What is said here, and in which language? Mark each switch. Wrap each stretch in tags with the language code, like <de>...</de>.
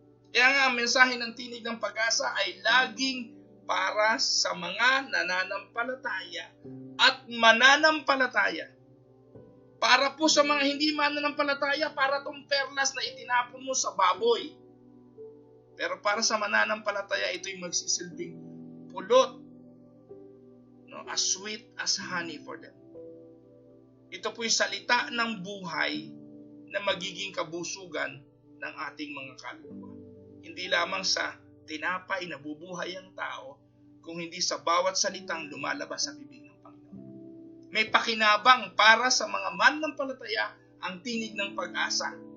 <tl>Kaya nga, ang mensahe ng Tinig ng Pag-asa ay laging para sa mga nananampalataya at mananampalataya. Para po sa mga hindi mananampalataya, para tong perlas na itinapon mo sa baboy. Pero para sa mananampalataya, ito'y magsisilbing pulot, no?</tl> <en>As sweet as honey for them.</en> <tl>Ito po'y salita ng buhay na magiging kabusugan ng ating mga kaluluwa. Hindi lamang sa tinapay na bubuhay ang tao, kung hindi sa bawat salitang lumalabas sa bibig ng Panginoon. May pakinabang para sa mga mananampalataya ang tinig ng pag-asa.</tl>